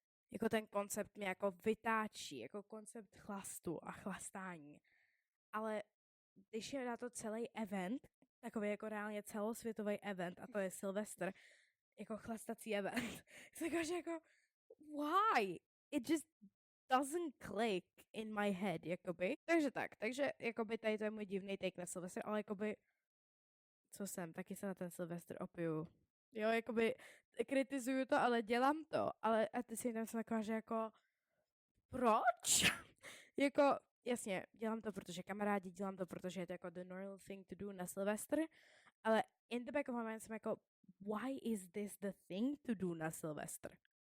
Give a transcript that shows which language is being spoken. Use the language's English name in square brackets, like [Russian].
[Czech] Jako ten koncept mě jako vytáčí, jako koncept chlastu a chlastání. Ale když je na to celý event, takový jako reálně celosvětový event, a to je Silvestr, jako chlastací event, takže jako, [English] why? It just doesn't click in my head, [Czech] jakoby. Takže jakoby tady to je můj divný take na Silvestr, ale jakoby, co jsem, taky se na ten Silvestr opiju. Jo, jakoby kritizuju to, ale dělám to, ale a ty si tam jsem taková, že jako, proč? Jako, jasně, dělám to, protože kamarádi, dělám to, protože je to jako [English] the normal thing to do [Czech] na Silvestr, ale [English] in the back of my mind [Czech] jsem jako, [English] why is this the thing to do [Czech] na Silvestr?